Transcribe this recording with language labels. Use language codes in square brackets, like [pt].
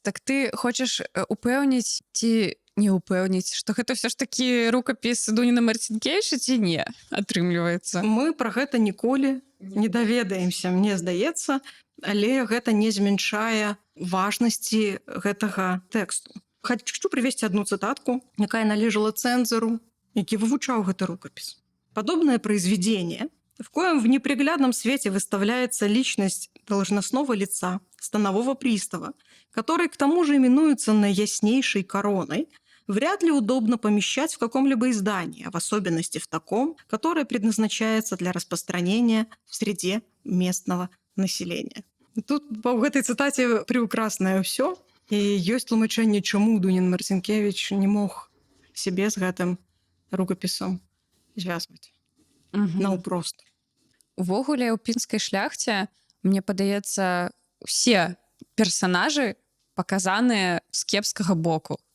[be] Так ты хочаш упэўніць ці не упэўніць, што гэта ўсё ж такі рукапіс Дуніна Марцінкевіча ці не, атрымліваецца? Мы пра гэта ніколі не даведаемся, мне здаецца, але гэта не змяншае важнасці гэтага тэксту. Хочу прывесці адну цытатку, якая належала цэнзару, які вывучаў гэты рукапіс. [ru] Подобное произведение, в коем в неприглядном свете выставляется личность должностного лица, станового пристава, который к тому же именуется наияснейшей короной, вряд ли удобно помещать в каком-либо издании, а в особенности в таком, которое предназначается для распространения в среде местного населения. [be] Тут [ru] по этой цитате [be] приукраснае ўсё, і ёсць тлумачэнне, чаму Дунін Марцінкевіч не мог себе з гэтым рукапісам звязваць. Наўпрост. Увогуле, у пінскай шляхце, мне падаецца, усе персанажы паказаныя з кепскага боку.